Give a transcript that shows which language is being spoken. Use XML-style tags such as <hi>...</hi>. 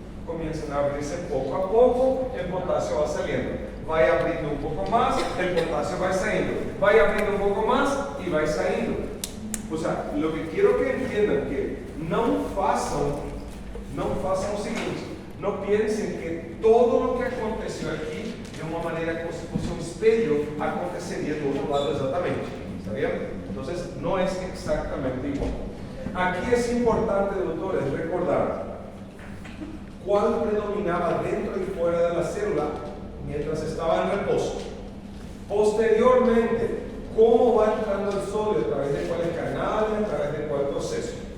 <es>Comienzan a abrirse poco a poco, el potasio va saliendo. Va abriendo un poco más, el potasio va saliendo. Va abriendo un poco más y va saliendo. O sea, lo que quiero que entiendan que</es> <pt>no façam o seguinte,</pt> <es>no piensen que todo lo que aconteció aquí</es> <pt>de uma maneira como se fosse um espelho, aconteceria do outro lado exatamente.</pt> <es>¿Está bien? Entonces, no es exactamente igual. Aquí es importante, doutores, recordar cuál predominaba dentro y fuera de la célula mientras estaba en reposo. Posteriormente, cómo va entrando el sodio, a través de cuáles canales, a través de cuál proceso.</es>